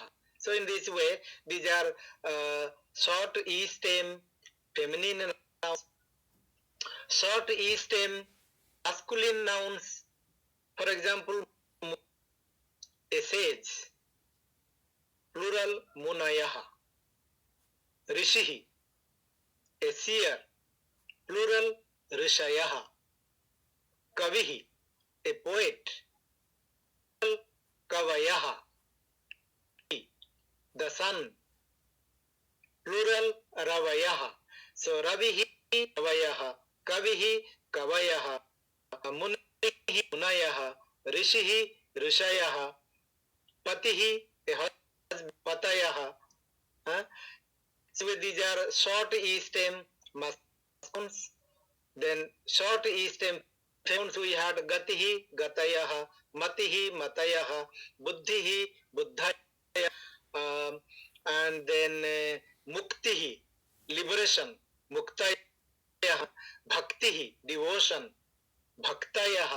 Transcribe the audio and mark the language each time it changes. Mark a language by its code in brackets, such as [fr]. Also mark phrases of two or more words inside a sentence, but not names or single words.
[en] So in this way, these are short E stem feminine nouns, short E stem masculine nouns. For example, a sage, plural [sa] Munayaha, Rishihi, [en] a seer, plural [sa] Rishayaha, Kavihi, [en] a poet, plural Kavayaha, the sun, plural Ravayaha. So [sa] Ravihi, Ravayaha, Kavihi, Kavayaha, Munihi, Munayaha, Rishihi, Rishayaha, Patihi, [en] a husband, Patayaha. So these are short E stem masculines. Then short E stem nouns we had [sa] Gatihi, Gatayaha, Matihi, Matayaha, Buddhihi, Buddhaya, [en] and then Muktihi, liberation, Muktayaha, Bhaktihi, devotion, Bhaktayaha.